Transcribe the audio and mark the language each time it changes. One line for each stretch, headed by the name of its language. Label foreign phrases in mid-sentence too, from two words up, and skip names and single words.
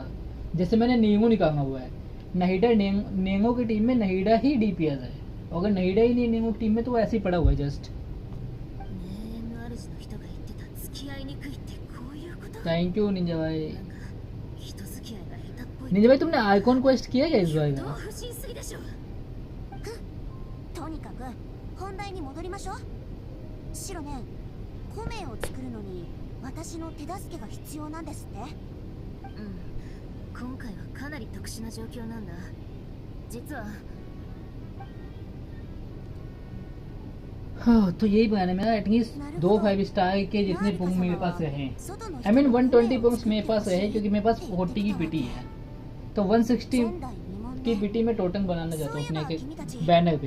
Hindi: जैसे मैंने नेंगो निकाला हुआ है, नहीडा नेंगो की टीम में नहीडा ही DPS है, अगर नहीडा ही नहीं नेंगो टीम में तो वो ऐसे ही पड़ा हुआ है जस्ट।
English: thank you
Hindi: निंजा भाई। निंजा भाई तुमने आइकॉन क्वेस्ट किया क्या इस बार का?
Japanese: とにかく本題に戻りましょう。シロネン、コメを作るのに私の手助けが必要なんですって。今回はかなり特殊な状況なんだ。実は
Hindi: हाँ, तो यही प्लान है मेरा, एटलीस्ट 2 5 स्टार के जितने पुंग मेरे पास रहे,
English: I mean
Hindi: 120 पुंग्स मेरे पास रहे, क्योंकि मेरे पास 40 की पीटी है, तो 160 की पीटी में टोटम बनाना चाहता हूँ अपने के बैनर पे।